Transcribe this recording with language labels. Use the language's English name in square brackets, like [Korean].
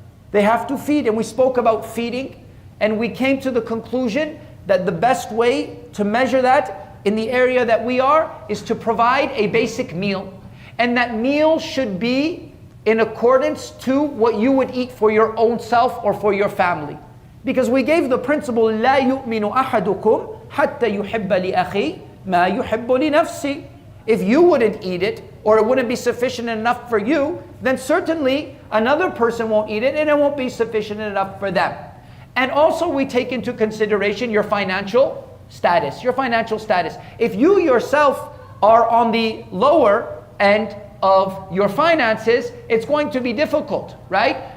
[English] They have to feed, and we spoke about feeding, and we came to the conclusion that the best way to measure that in the area that we are is to provide a basic meal. And that meal should be in accordance to what you would eat for your own self or for your family. Because we gave the principle, [Arabic] لا يؤمن أحدكم حتى يحب لأخيه ما يحب لنفسه. [English] If you wouldn't eat it, or it wouldn't be sufficient enough for you, then certainly another person won't eat it, and it won't be sufficient enough for them. And also we take into consideration your financial status. Your financial status. If you yourself are on the lower end of your finances, it's going to be difficult, right?